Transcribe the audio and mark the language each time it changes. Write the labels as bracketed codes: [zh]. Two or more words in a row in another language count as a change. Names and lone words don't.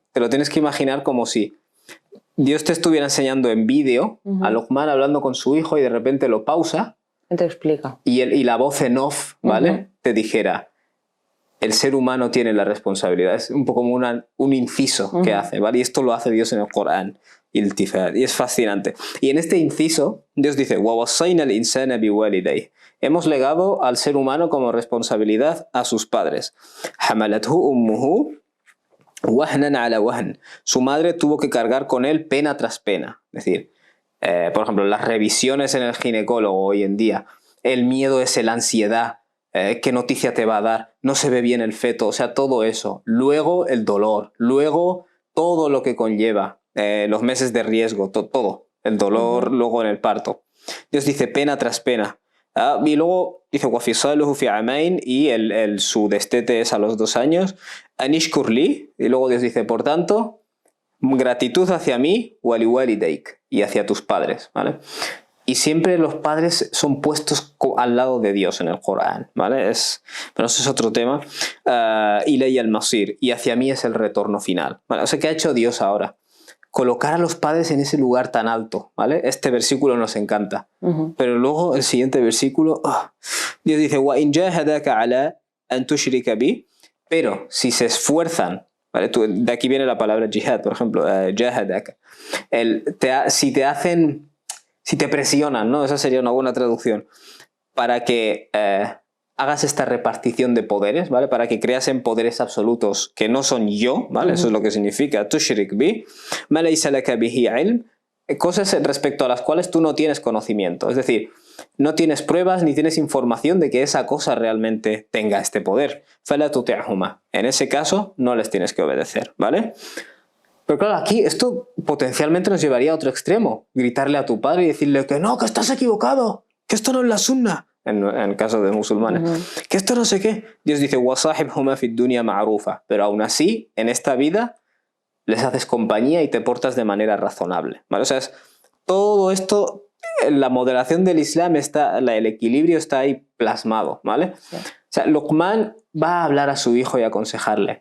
[es] Te lo tienes que imaginar como si Dios te estuviera enseñando en vídeo a Luqman hablando con su hijo y de repente lo pausa. Te explica. Y la voz en off, ¿vale? Te dijera, el ser humano tiene la responsabilidad. Es un poco como un inciso que hace, ¿vale? Y esto lo hace Dios en el Corán. Iltifat. Y es fascinante. Y en este inciso, Dios dice, [ar] وَوَصَّيْنَا الْإِنسَانَ بِوَالِدَيْهِ, [es] hemos legado al ser humano como responsabilidad a sus padres. [ar] حَمَلَتْهُ أُمُّهُ وَهْنًا عَلَى وَهْنٍ, [es] su madre tuvo que cargar con él pena tras pena. Es decir, por ejemplo, las revisiones en el ginecólogo hoy en día, el miedo es la ansiedad, qué noticia te va a dar, no se ve bien el feto, o sea, todo eso. Luego el dolor, luego todo lo que conlleva, los meses de riesgo, todo, el dolor luego en el parto. Dios dice pena tras pena. Y luego dice [ar] وَفِصَالُهُ فِي عَامَيْنِ, [es] y su destete es a los 2 años. [ar] أَنِشْكُرْ لِي, [es] y luego Dios dice, por tanto, gratitud hacia mí, وَلِوَالِدَيْكَ, y hacia tus padres, ¿vale? Y siempre los padres son puestos al lado de Dios en el Corán, ¿vale? Pero eso es otro tema. [ar] إِلَيَّ الْمَصِيرُ, [es] y hacia mí es el retorno final, ¿vale? O sea, ¿qué ha hecho Dios ahora? Colocar a los padres en ese lugar tan alto, ¿vale? Este versículo nos encanta. Pero luego el siguiente versículo, Dios dice, [ar] وَإِنْ جَاهَدَاكَ عَلَىٰ أَن تُشْرِكَ بِي, [es] pero si se esfuerzan, ¿vale? De aquí viene la palabra jihad, por ejemplo, جَاهَدَاكَ. Si te presionan, ¿no? Esa sería una buena traducción, para que hagas esta repartición de poderes, ¿vale? Para que creas en poderes absolutos que no son yo, ¿vale? Eso es lo que significa [ar] تشرك بي ما ليس لك به علم, [es] cosas respecto a las cuales tú no tienes conocimiento, es decir, no tienes pruebas ni tienes información de que esa cosa realmente tenga este poder. [ar] فلا تطعهما, [es] en ese caso no les tienes que obedecer, ¿vale? Pero claro, aquí esto potencialmente nos llevaría a otro extremo, gritarle a tu padre y decirle que no, que estás equivocado, que esto no es la sunna. en el caso de musulmanes. Que esto no sé qué. Dios dice, [ar] وَصَاحِبْهُمَا فِي الدُّنْيَا مَعْرُوفًا. [es] Pero aún así, en esta vida, les haces compañía y te portas de manera razonable. ¿Vale? O sea, todo esto, la moderación del Islam, el equilibrio está ahí plasmado. ¿Vale? Sí. O sea, Luqman va a hablar a su hijo y aconsejarle.